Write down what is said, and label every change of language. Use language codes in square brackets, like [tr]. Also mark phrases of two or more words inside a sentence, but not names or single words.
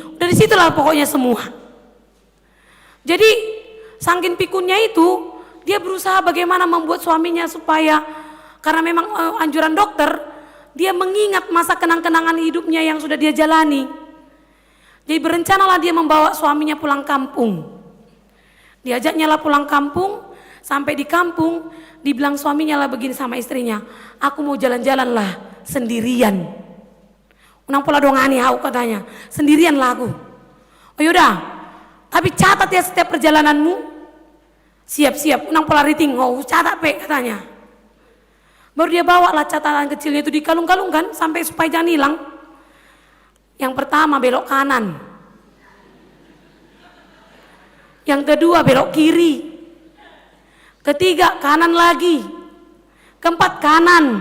[id] Udah di situlah pokoknya semua. Jadi saking pikunnya itu, dia berusaha bagaimana membuat suaminya supaya, karena memang anjuran dokter, dia mengingat masa kenang-kenangan hidupnya yang sudah dia jalani. Jadi berencanalah dia membawa suaminya pulang kampung. Diajaknya lah pulang kampung, sampai di kampung dibilang suaminya lah begini sama istrinya, aku mau jalan-jalan lah sendirian. [bbc] Unang pola dongani hau [id] katanya, sendirian lah aku. Oh yaudah, tapi catat ya setiap perjalananmu. Siap-siap, [bbc] unang pola riting, [id] oh catat pe katanya. Baru dia bawa lah catatan kecilnya itu dikalung-kalungkan sampai supaya jangan hilang. Yang pertama belok kanan. Yang kedua belok kiri. Ketiga kanan lagi. Keempat kanan.